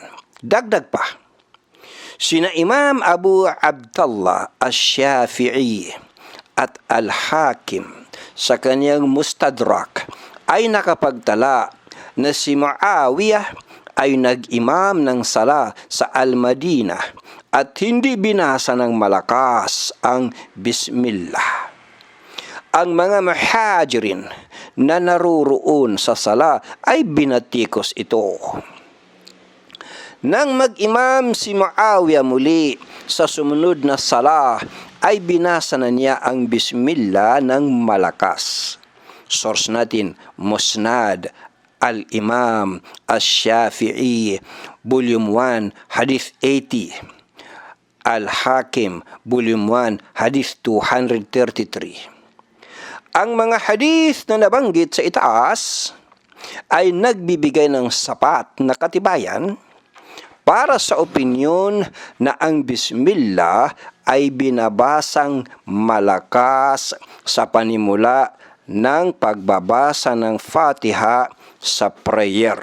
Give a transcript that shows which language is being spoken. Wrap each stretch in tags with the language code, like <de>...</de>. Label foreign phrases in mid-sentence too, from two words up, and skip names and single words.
<tl>Dagdag pa, sina Imam Abu Abdullah Ash-Shafi'i at Al-Hakim sa kanyang Mustadrak ay nakapagtala na si Muawiyah ay nag-imam ng sala sa Al-Madinah at hindi binasa ng malakas ang Bismillah. Ang mga muhajirin na naruroon sa sala ay binatikos ito. Nang mag-imam si Muawiyah muli sa sumunod na sala, ay binasa na niya ang Bismillah ng malakas. Source natin, Musnad Al-Imam Ash-Shafi'i, Volume 1, Hadith 80. Al-Hakim, Volume 1, Hadith 233. Ang mga hadith na nabanggit sa itaas ay nagbibigay ng sapat na katibayan para sa opinyon na ang Bismillah ay binabasang malakas sa panimula ng pagbabasa ng Fatiha sa prayer.</tl>